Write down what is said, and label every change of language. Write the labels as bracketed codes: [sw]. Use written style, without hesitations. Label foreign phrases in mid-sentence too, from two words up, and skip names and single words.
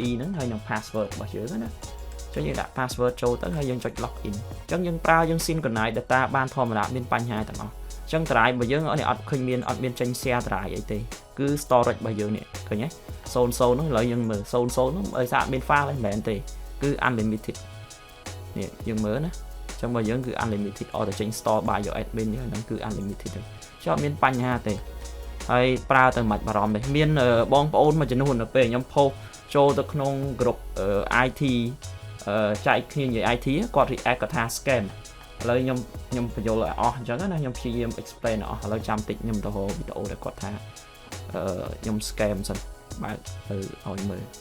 [km] ហ្នឹងហើយនឹង password របស់យើងណាចឹងយើងដាក់ password ចូលទៅហើយយើងចុច [en] log in [km] ចឹងយើងប្រើយើង [en] synchronize data [km] បានធម្មតាមានបញ្ហាទាំងអស់ចឹង drive របស់យើងអត់ឃើញមានចេញ [en] share drive [km] អីទេគឺ storage របស់យើងនេះឃើញទេ00នោះឥឡូវយើងមើល00នោះអីសាអត់មាន file ហ្នឹងមែនទេគឺ unlimited នេះយើងមើលណាចឹងរបស់ យើងគឺ unlimited អត់ទៅចេញ [en] store by your admin [km] ហ្នឹងគឺ unlimited ទេchứអត់មានបញ្ហាទេហើយប្រើទៅមិនបារម្ភទេមានបងប្អូនមួយចំនួននៅពេលខ្ញុំ post ចូលទៅក្នុង [en] group IT [km] ចែកគ្នានិយាយ IT គាត់ react គាត់ថា scam ឥឡូវខ្ញុំបញ្យល់ឲ្យអស់អញ្ចឹងណាខ្ញុំព្យាយាម explain អស់ឥឡូវចាំតិចខ្ញុំទៅរកវីដេអូដែលគាត់ថាខ្ញុំ scam សិនបើកទៅឲ្យមើល